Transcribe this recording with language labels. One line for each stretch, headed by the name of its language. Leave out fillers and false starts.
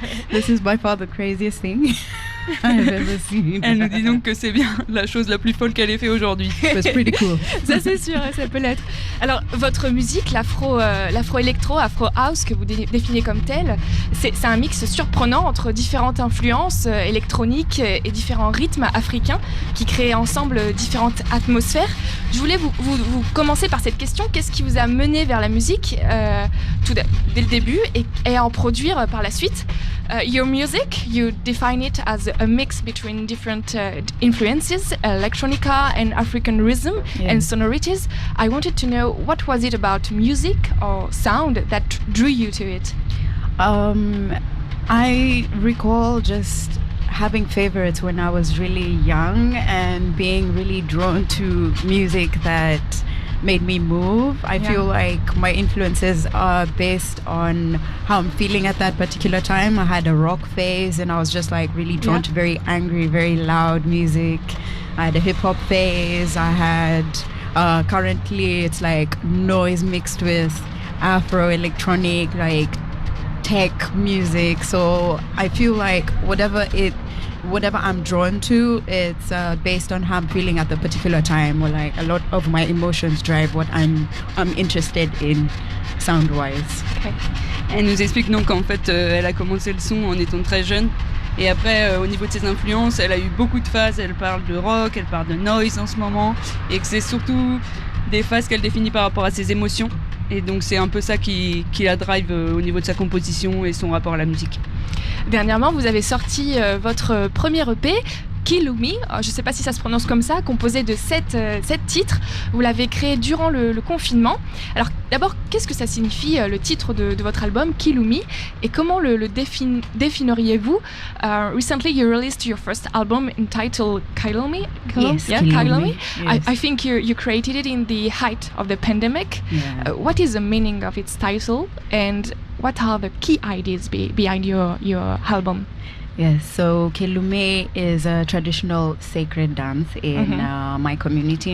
English: This is by far the craziest thing I've ever seen.
French: Elle nous dit donc que c'est bien la chose la plus folle qu'elle ait fait aujourd'hui.
English: It's pretty cool.
French: Ça c'est sûr, ça peut l'être. Alors votre musique, l'afro-électro, afro-house que vous définissez comme telle, c'est un mix surprenant entre différentes influences électroniques et différents rythmes africains qui créent ensemble différentes atmosphères. Je voulais vous commencer par cette question. Qu'est-ce qui vous a mené vers la musique dès le début et à en produire par la suite?
English: Your music, you define it as a mix between different influences, electronica and African rhythm and sonorities. I wanted to know, what was it about music or sound that drew you to it? I recall just having favorites when I was really young and being really drawn to music that made me move. I feel like my influences are based on how I'm feeling at that particular time. I had a rock phase and I was just like really drawn to very angry, very loud music. I had a hip hop phase. I had currently it's like noise mixed with Afro electronic, like tech music. So I feel like whatever I'm drawn to, it's based on how I'm feeling at the particular time, or like a lot of my emotions drive what I'm interested in sound-wise. Okay.
French: Elle nous explique donc qu'en fait elle a commencé le son en étant très jeune et après au niveau de ses influences elle a eu beaucoup de phases, elle parle de rock, elle parle de noise en ce moment et que c'est surtout des phases qu'elle définit par rapport à ses émotions et donc c'est un peu ça qui la drive au niveau de sa composition et son rapport à la musique. Dernièrement, vous avez sorti votre premier EP, Kilumi, je ne sais pas si ça se prononce comme ça, composé de 7 titres. Vous l'avez créé durant le confinement. Alors d'abord, qu'est-ce que ça signifie le titre de votre album, Kilumi, et comment le définiriez-vous?
English: Recently you released your first album entitled Kilumi. Yes, Kilumi. Yes. I think you created it in the height of the pandemic. Yeah. What is the meaning of its title and what are the key ideas behind your album? Yes, so Kelume is a traditional sacred dance in my community.